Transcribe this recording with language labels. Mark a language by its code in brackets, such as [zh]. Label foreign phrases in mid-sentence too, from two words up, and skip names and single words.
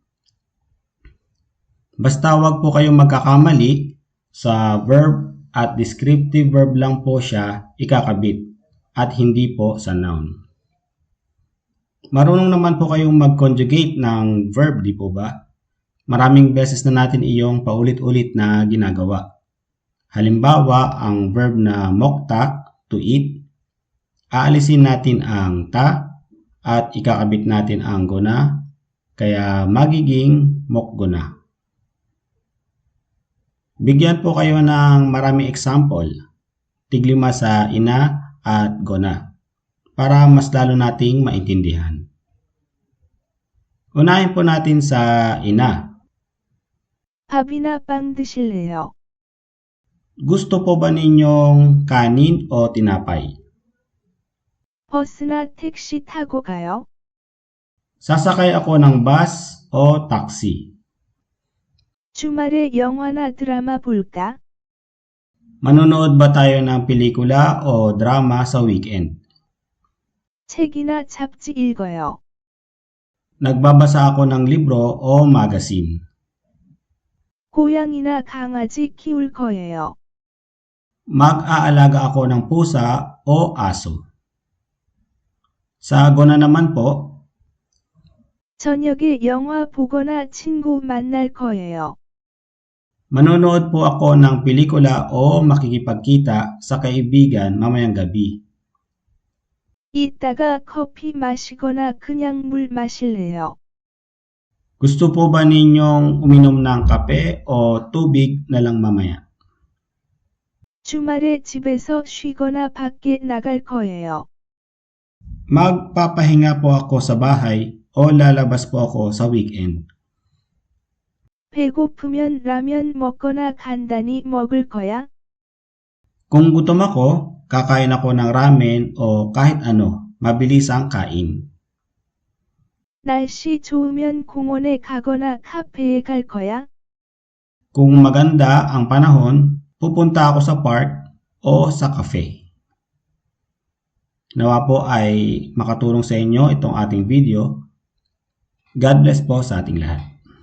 [tl] Basta wag po kayong magkakamali, sa verb at [en] descriptive verb [tl] lang po siya ikakabit at hindi po sa noun. Marunong naman po kayong mag-conjugate ng verb, di po ba? Maraming beses na natin iyong paulit-ulit na ginagawa. Halimbawa, ang verb na mokta, [en] to eat, [tl] aalisin natin ang ta at ikakabit natin ang gona, kaya magiging mokgona. Bigyan po kayo ng maraming example, tiglima sa ina at gona, para mas lalo nating maintindihan. Unahin po natin sa ina. [ko] 밥이나 빵 드실래요? [tl] Gusto po ba ninyong kanin o tinapay? [ko] 버스나 택시 타고 가요? [tl] Sasakay ako ng bus o taxi. [ko] 주말에 영화나 드라마 볼까? [tl] Manonood ba tayo ng pelikula o drama sa weekend? [ko] 책이나 잡지 읽어요. [tl] Nagbabasa ako ng libro o magazine. [ko] 고양이나 강아지 키울 거예요. [tl] Mag-aalaga ako ng pusa o aso. Sa gona naman po, [ko] 저녁에 영화 보거나 친구 만날 거예요. [tl] manonood po ako ng pelikula o makikipagkita sa kaibigan mamayang gabi. [ko] 이따가 커피 마시거나 그냥 물 마실래요? [tl] Gusto po ba ninyong uminom ng kape o tubig na lang mamaya? [ko] 주말에 집에서 쉬거나 밖에 나갈 거예요. [tl] Magpapahinga po ako sa bahay o lalabas po ako sa weekend. [ko] 배고프면 라면 먹거나 간단히 먹을 거야? [tl] Kung gutom ako, kakain ako ng ramen o kahit ano, mabilis ang kain. [ko] 날씨 좋으면 공원에 가거나 카페에 갈 거야? [tl] Kung maganda ang panahon, pupunta ako sa park o sa cafe. Nawa po ay makatulong sa inyo itong ating video. [en] God bless [tl] po sa ating lahat.